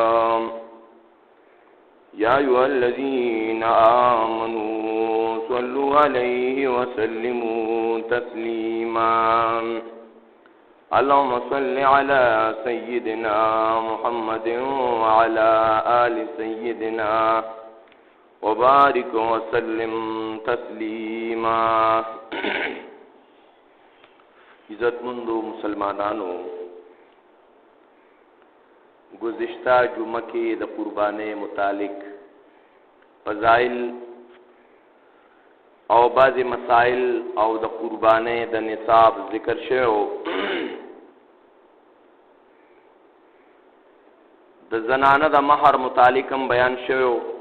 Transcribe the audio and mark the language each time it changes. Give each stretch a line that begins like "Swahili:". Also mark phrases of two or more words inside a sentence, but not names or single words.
Arabic: يا أيها الذين آمنوا صلوا عليه وسلموا تسليما اللهم صل على سيدنا محمد وعلى آل سيدنا وبارك وسلم تسلیما.
Pashto: عزتمندو مسلمانانو، گزشتہ جمعہ کې د قربانۍ متعلق فضائل او بعضی مسائل او د قربانۍ د نصاب ذکر شوی. د زنانه د مہر متعلق هم بیان شوی.